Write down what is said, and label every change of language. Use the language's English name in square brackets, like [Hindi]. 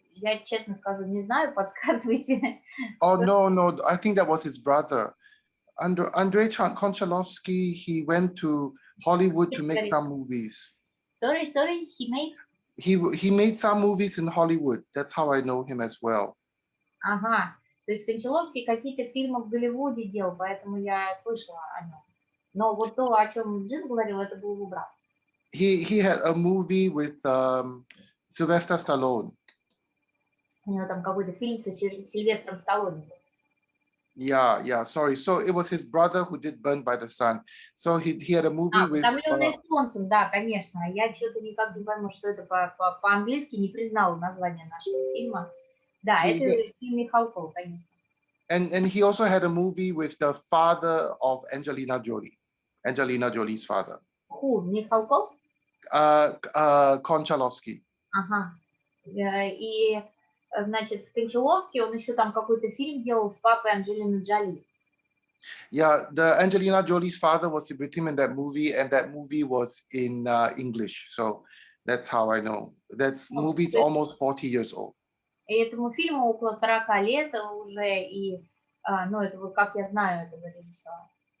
[Russian] Я честно скажу, не знаю, подсказывайте. [English] Oh, no, I think that was his brother. Andrei Konchalovsky, he went to Hollywood to make some movies. Sorry, He made some movies in Hollywood. That's how I know him as well. [Russian] Ага, то есть Кончаловский какие-то фильмы в Голливуде делал, поэтому я слышала о нем. Но вот то, о чем Джин говорил, это был его брат. [English] He had a movie with Sylvester Stallone. [Russian] У него там какой-то фильм со Сильвестром Сталлоне. [English] Yeah, sorry. So it was his brother who did Burned by the Sun. So he had a movie with... [Russian] «Утомленные солнцем», да, конечно. Я что-то никак не пойму, что это по-английски, не признала название нашего фильма. Да, это фильм Михалкова, конечно. [English] And he also had a movie with the father of Angelina Jolie's father. Who, Михалков? [Russian] Кончаловский. Ага. И, значит, Кончаловский, он еще там какой-то фильм делал с папой Анджелины Джоли. [English] Yeah, the Angelina Jolie's father was with him in that movie, and that movie was in English. So that's how I know. That's movie's almost 40 years old. [Russian] И этому фильму около 40 лет уже, и, ну, это, как я знаю, этого режиссера.